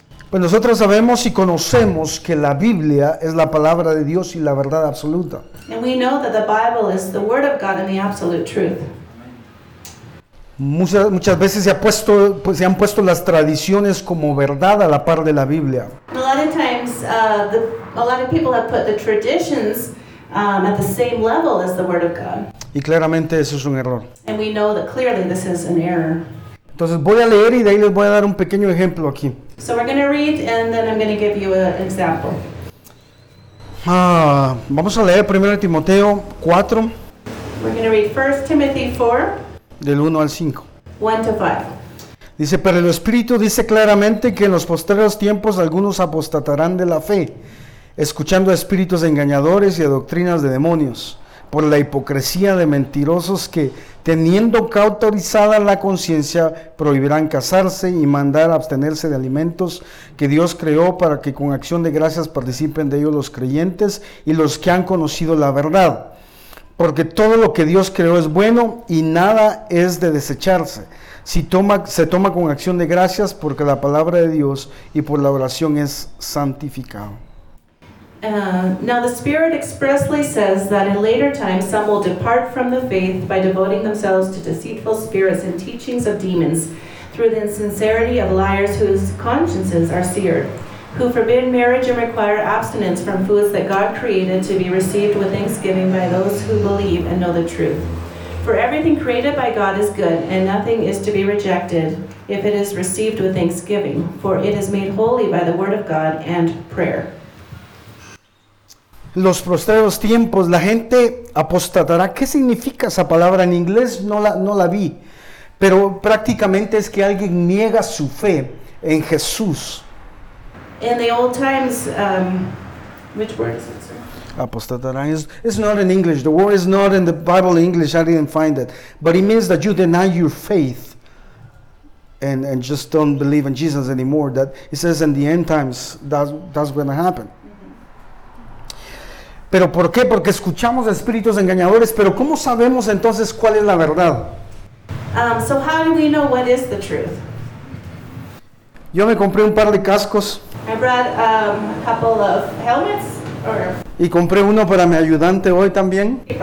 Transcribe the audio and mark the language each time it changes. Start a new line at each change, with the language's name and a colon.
Spanish: Pues nosotros sabemos y conocemos que la Biblia es la palabra de Dios y la verdad absoluta.
English: And we know that the Bible is the word of God and the absolute truth.
Spanish: Muchas veces se han puesto las tradiciones como verdad a la par de la Biblia.
English: A lot of times, a lot of people have put the traditions at the same level as the word of God.
Spanish: Y claramente eso es un error.
English: And we know that clearly this is an error.
Spanish: Entonces voy a leer y de ahí les voy a dar un pequeño ejemplo aquí.
English: So we're going to read and then I'm going to give you an example.
Spanish: Vamos a leer primero Timoteo 4.
English: We're going to read 1 Timothy 4.
Spanish: Del 1 al 5.
English: 1 to 5.
Spanish: Dice, pero el Espíritu dice claramente que en los postreros tiempos algunos apostatarán de la fe, escuchando a espíritus engañadores y a doctrinas de demonios, por la hipocresía de mentirosos que, teniendo cauterizada la conciencia, prohibirán casarse y mandar abstenerse de alimentos que Dios creó para que con acción de gracias participen de ellos los creyentes y los que han conocido la verdad. Porque todo lo que Dios creó es bueno y nada es de desecharse. Se toma con acción de gracias porque la palabra de Dios y por la oración es santificado.
English: Now the Spirit expressly says that in later times some will depart from the faith by devoting themselves to deceitful spirits and teachings of demons through the insincerity of liars whose consciences are seared, who forbid marriage and require abstinence from foods that God created to be received with thanksgiving by those who believe and know the truth. For everything created by God is good, and nothing is to be rejected if it is received with thanksgiving, for it is made holy by the word of God and prayer.
Spanish: Los postreros tiempos, la gente apostatará. ¿Qué significa esa palabra en inglés? No la vi. Pero prácticamente es que alguien niega su fe en Jesús.
English: In the old times, which word is it, sir? Apostatará. It's not in English. The word is not in the Bible in English. I didn't find it. But it means that you deny your faith and just don't believe in Jesus anymore. That it says in the end times, that's going to happen.
Spanish: ¿Pero por qué? Porque escuchamos a espíritus engañadores, pero ¿cómo sabemos entonces cuál es la verdad?
English: So how do we know what is the truth?
Spanish: Yo me compré un par de cascos.
English: I brought a couple of helmets.
Spanish: Y compré uno para mi ayudante hoy también.